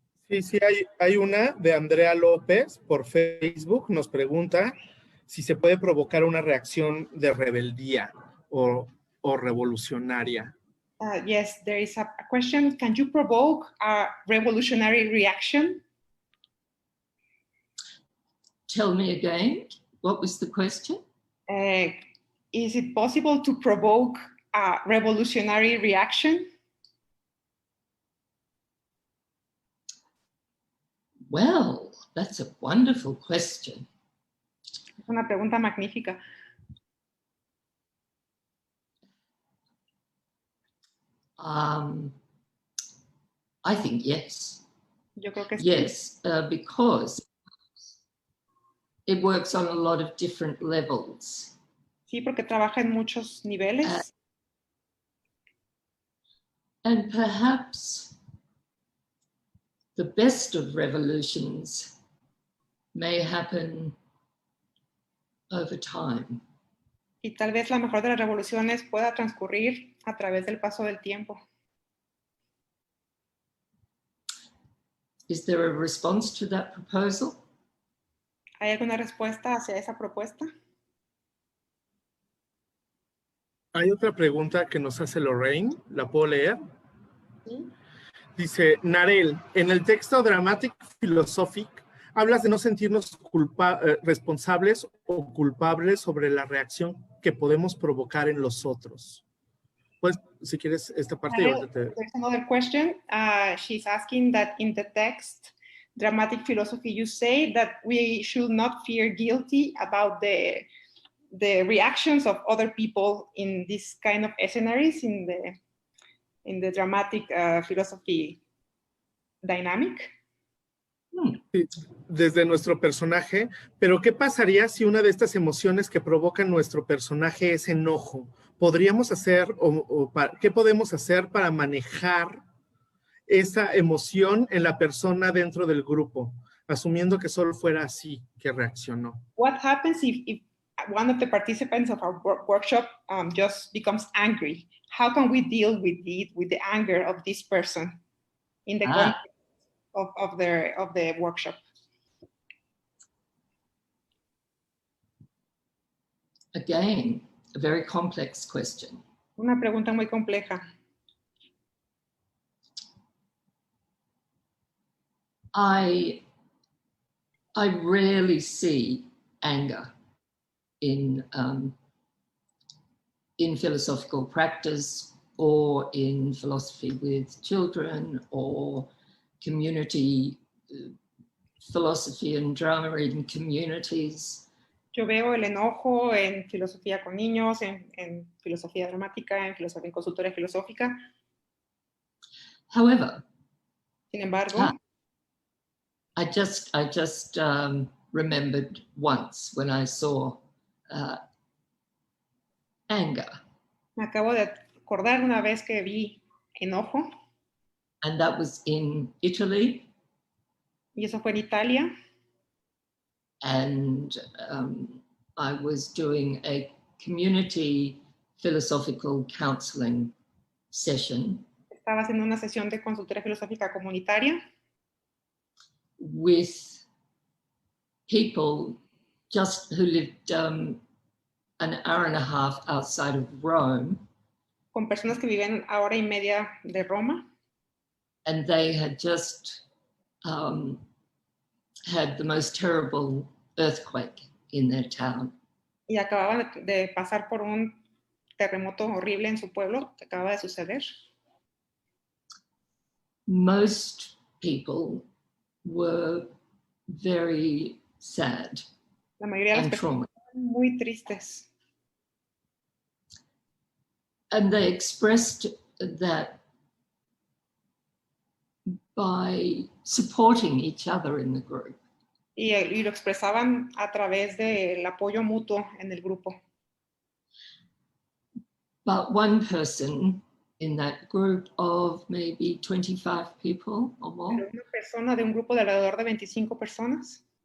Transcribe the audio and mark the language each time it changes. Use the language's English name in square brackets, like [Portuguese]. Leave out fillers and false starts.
[Spanish] Sí, hay una de Andrea López por Facebook. Nos pregunta si se puede provocar una reacción de rebeldía o revolucionaria. [English] Yes, there is a question. Can you provoke a revolutionary reaction? Tell me again, what was the question? Is it possible to provoke a revolutionary reaction? Well, that's a wonderful question. [Spanish] Es una pregunta magnífica. [English] I think yes. [Spanish] Yo creo que sí. [English] Yes, because it works on a lot of different levels. [Spanish] Sí, porque trabaja en muchos niveles. [English] And perhaps the best of revolutions may happen over time. [Spanish] Y tal vez la mejor de las revoluciones pueda transcurrir a través del paso del tiempo. [English] Is there a response to that proposal? [Spanish] ¿Hay alguna respuesta hacia esa propuesta? Hay otra pregunta que nos hace Lorraine. ¿La puedo leer? Sí. Dice, Narelle, en el texto Dramatic Philosophic, hablas de no sentirnos responsables o culpables sobre la reacción que podemos provocar en los otros. Pues, si quieres esta parte. [English] There's another question. She's asking that in the text, Dramatic Philosophy, you say that we should not feel guilty about the reactions of other people in this kind of scenarios in the dramatic philosophy dynamic. [Spanish] Sí, desde nuestro personaje, pero ¿qué pasaría si una de estas emociones que provoca nuestro personaje es enojo? ¿Podríamos hacer qué podemos hacer para manejar esa emoción en la persona dentro del grupo, asumiendo que solo fuera así que reaccionó? [English] What happens if one of the participants of our workshop just becomes angry? How can we deal with the anger of this person in the context of the workshop? Again, a very complex question. [Spanish] Una pregunta muy compleja. [English] I rarely see anger in philosophical practice or in philosophy with children, or community philosophy and drama in communities. [Spanish] Yo veo el enojo en filosofía con niños, en filosofía dramática, en consultoría filosófica. [English] However, [Spanish] sin embargo, [English] I just remembered once when I saw anger. [Spanish] Me acabo de acordar una vez que vi enojo. [English] And that was in Italy. [Spanish] Y eso fue en Italia. [English] And I was doing a community philosophical counseling session. [Spanish] Estaba haciendo una sesión de consultoría filosófica comunitaria. [English] With people just who lived an hour and a half outside of Rome. [Spanish] Con personas que viven a hora y media de Roma. [English] And they had just had the most terrible earthquake in their town. [Spanish] Y acababan de pasar por un terremoto horrible en su pueblo que acaba de suceder. [English] Most people were very sad. [Spanish] La mayoría de las personas estaban muy tristes. [English] And they expressed that by supporting each other in the group. [Spanish] Y lo expresaban a través del apoyo mutuo en el grupo. [English] But one person in that group of maybe 25 people or more. [Spanish] Pero una persona de un grupo de alrededor de 25 personas.